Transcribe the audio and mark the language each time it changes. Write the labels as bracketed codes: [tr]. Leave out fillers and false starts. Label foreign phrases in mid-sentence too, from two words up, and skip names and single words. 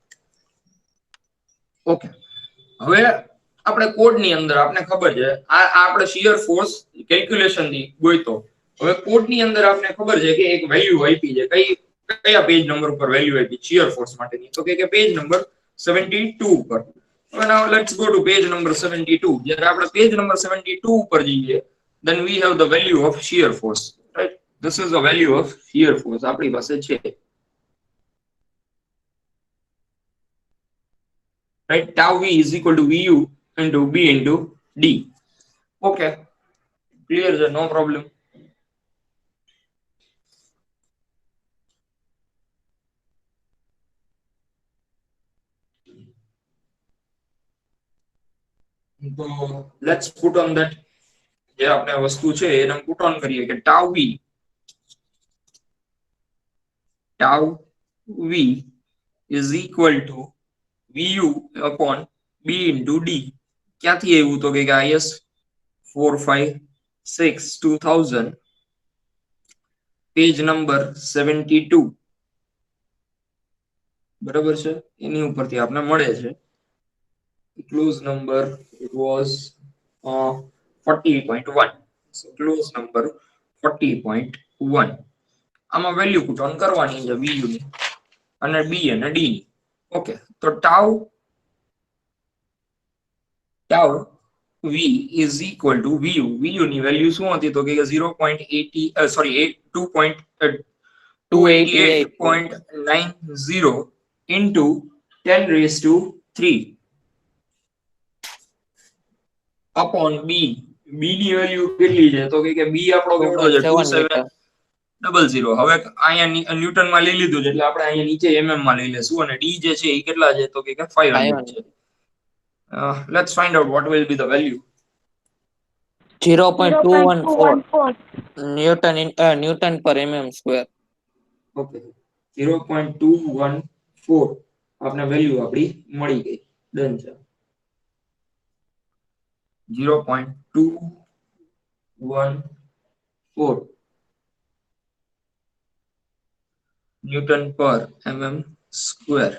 [gu] ઓકે, હવે આપણે કોડની અંદર આપણે ખબર છે આ આપણે [en] shear force calculation [gu] ની ગોઈતો. હવે કોડની અંદર આપણે ખબર છે કે એક વેલ્યુ આપી છે. કયા [en] page number [gu] ઉપર વેલ્યુ આપી શિયર ફોર્સ માટેની? [en] તો કે page number 72 [gu] ઉપર. હવે [en] now let's go to page number 72. [gu] જ્યારે આપણે પેજ નંબર 72 ઉપર જઈએ [en] then we have the value of shear force, right? This is the value of shear force [gu] આપણી પાસે છે, [en] right? Tau v is equal to vu into b into d. Okay, clear sir, no problem. So let's put on that [gu] જે આપણે વસ્તુ છે એને પુટ ઓન કરીએ કે [en] tau v is equal to vu upon b into d. [gu] ક્યાંથી આવ્યું? તો કે IS 456 2000 [en] page number [gu] 72 બરાબર છે, એની ઉપરથી આપણે મળે છે. [en] clause number it was 40.1. so close number 40.1. [gu] આમાં વેલ્યુ [en] put on [gu] કરવાની છે vu ની અને b અને d ની. [en] ઓકે, તો tau v is equal to vu. [gu] vu ની વેલ્યુ શું હતી? તો કે 0.80 સોરી 288.90 [en] into 10 raised to 3 upon b. [gu] b ની વેલ્યુ કેટલી છે? તો કે b આપણો કેટલો છે? 2700. હવે અહીંયા ન્યૂટન માં લઈ લીધું છે એટલે આપણે અહીંયા નીચે mm માં લઈ લેશું અને d જે છે એ કેટલા છે? તો કે 500 છે. [en] Let's find out what will be the value. [gu] 0.214 ન્યૂટન પર [en] mm square. [gu] ઓકે, 0.214 આપને વેલ્યુ આપણી મળી ગઈ. ડન છે. 0.214 ન્યૂટન પર [en] mm square.